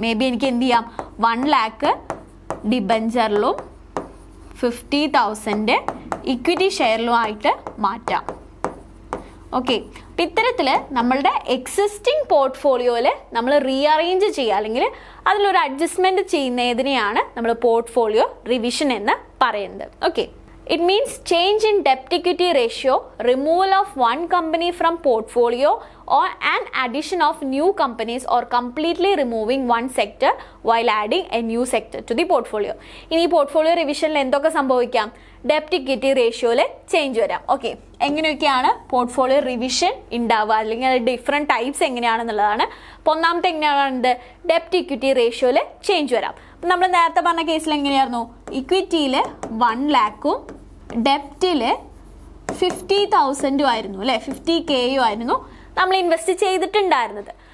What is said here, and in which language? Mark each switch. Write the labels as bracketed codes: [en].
[ml] May be എനിക്ക് എന്ത് ചെയ്യാം, 1 lakh ഡിബഞ്ചറിലും 50,000 ഇക്വിറ്റി ഷെയറിലും ആയിട്ട് മാറ്റാം. ഓക്കെ, അപ്പം ഇത്തരത്തിൽ നമ്മളുടെ എക്സിസ്റ്റിംഗ് പോർട്ട്ഫോളിയോയിൽ നമ്മൾ റീഅറേഞ്ച് ചെയ്യുക, അല്ലെങ്കിൽ അതിലൊരു അഡ്ജസ്റ്റ്മെൻറ്റ് ചെയ്യുന്നതിനെയാണ് നമ്മൾ പോർട്ട്ഫോളിയോ റിവിഷൻ എന്ന് പറയുന്നത്. [en] Okay, It means change in debt equity ratio, removal of one company from portfolio or an addition of new companies or completely removing one sector while adding a new sector to the portfolio. [ml] ഇനി portfolio റിവിഷനിൽ എന്തൊക്കെ സംഭവിക്കാം? ഡെപ്റ്റ് equity റേഷ്യോയിൽ change വരാം. Okay, എങ്ങനെയൊക്കെയാണ് portfolio revision ഉണ്ടാവുക, അല്ലെങ്കിൽ different types എങ്ങനെയാണെന്നുള്ളതാണ്. അപ്പോൾ ഒന്നാമത്തെ എങ്ങനെയാണ്? ഡെപ്റ്റ് ഇക്വിറ്റി റേഷ്യോയിൽ ചേഞ്ച് വരാം. അപ്പം നമ്മൾ നേരത്തെ പറഞ്ഞ കേസിൽ എങ്ങനെയായിരുന്നു? ഇക്വിറ്റിയിൽ 1 lakhും ഡെപ്റ്റിൽ 50,000 ആയിരുന്നു അല്ലേ, 50K ആയിരുന്നു നമ്മൾ ഇൻവെസ്റ്റ് ചെയ്തിട്ടുണ്ടായിരുന്നത്.